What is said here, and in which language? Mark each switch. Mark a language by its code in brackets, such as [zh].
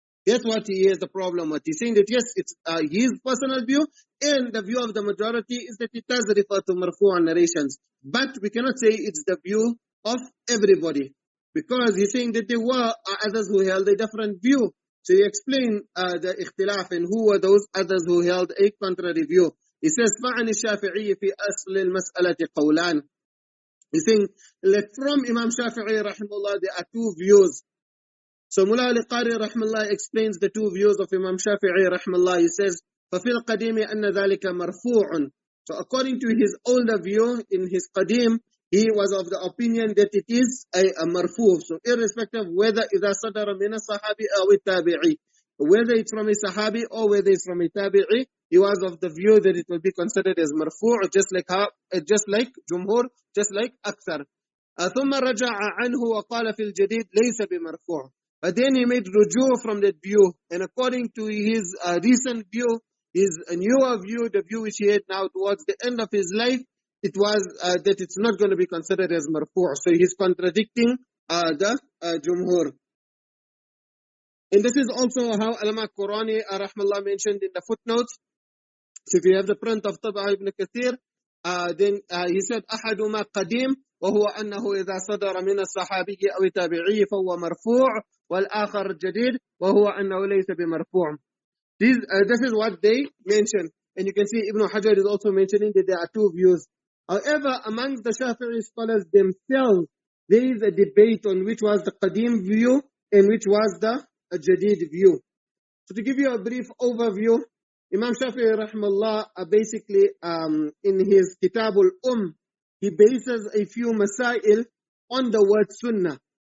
[en] That's what he has the problem with. He's saying that yes, it's his personal view, and the view of the majority is that it does refer to marfu' narrations. But we cannot say it's the view of everybody. Because he's saying that there were others who held a different view. So he explained the ikhtilaf and who were those others who held a contrary view. He says, [ar] فَعَنِ الشَّافِعِيِّ فِي أَصْلِ الْمَسْأَلَةِ قَوْلَانِ. [en] He's saying, from Imam Shafi'i rahimahullah, there are two views. So Mullah al-Qari rahimahullah explains the two views of Imam Shafi'i rahimahullah. He says, [ar] فَفِي الْقَدِيمِ أَنَّ ذَلِكَ مَرْفُوعٌ. [en] So according to his older view, in his qadim, he was of the opinion that it is a marfu'. So irrespective whether [ar] إِذَا صَدَرَ مِنَ الصَّحَابِ أَوِ التَّابِعِ, [en] whether it's from a Sahabi or whether it's from a Tabi'i, he was of the view that it will be considered as marfu', just like Jumhur, just like Akthar. [ar] ثم رجع عنه وقال في الجديد ليس بمرفوع. [en] But then he made ruju from that view, and according to his recent view, his newer view, the view which he had now towards the end of his life, it was that it's not going to be considered as marfu'. So he's contradicting the Jumhur. And this is also how Allama Qurani rahmallah mentioned in the footnotes. So if you have the print of Tab'a ibn Kathir, then he said, [ar] أحدهما قديم وهو أنه إذا صدر من الصحابي أو التابعي فهو مرفوع والآخر جديد وهو أنه ليس بمرفوع. [en] This is what they mention. And you can see Ibn Hajar is also mentioning that there are two views. However, amongst the Shafi'i scholars themselves, there is a debate on which was the Qadim view and which was the Jadid view. So to give you a brief overview, Imam Shafi'i rahimahullah basically in his Kitabul he bases a few masail on the word Sunnah.